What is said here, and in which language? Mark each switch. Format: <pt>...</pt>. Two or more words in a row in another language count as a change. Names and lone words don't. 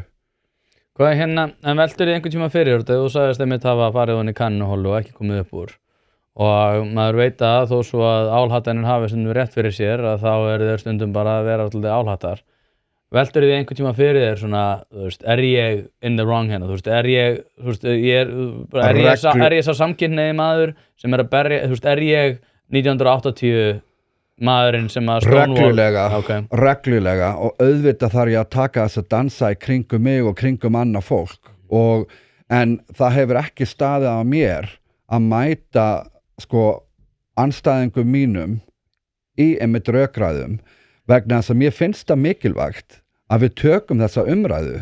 <is>Hvað er hérna, en veldur þið einhvern tíma fyrir þetta? Þú sagðist einmitt hafa farið honni í kannuholu og ekki komið upp úr. Og maður veit að þó svo að álhattanir hafi stundum rétt fyrir sér að þá eru þeir stundum bara að vera alltaf álhattar. Veldur þið einhvern tíma fyrir þér svona, þú veist, er ég</is> <en>in the wrong</en> <is>hérna? Þú veist, er ég sá samkynhneigði maður sem er að berja, þú veist, er ég 1980 maðurinn sem að Stonewall? Reglulega og auðvitað þarf ég að taka þess að dansa í kringum mig og kringum annað fólk en það hefur ekki staðið á mér að mæta andstæðingum mínum í einmitt rökræðum vegna þess að mér finnst það mikilvægt að við tökum þessa umræðu.</is>